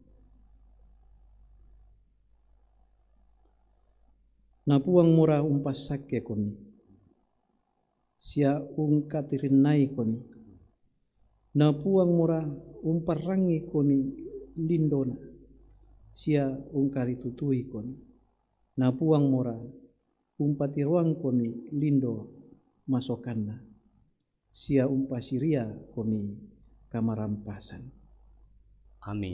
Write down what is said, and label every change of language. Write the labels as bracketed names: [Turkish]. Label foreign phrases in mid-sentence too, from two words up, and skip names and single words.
[Toraja-Sa'dan] na puang murah umpasakke koni sia ungkatirinai koni na puang murah umparangi koni lindona sia ungkari tutui koni na puang murah umpati ruang koni lindo masokanna sia umpasiria koni kamarampasan. Amin.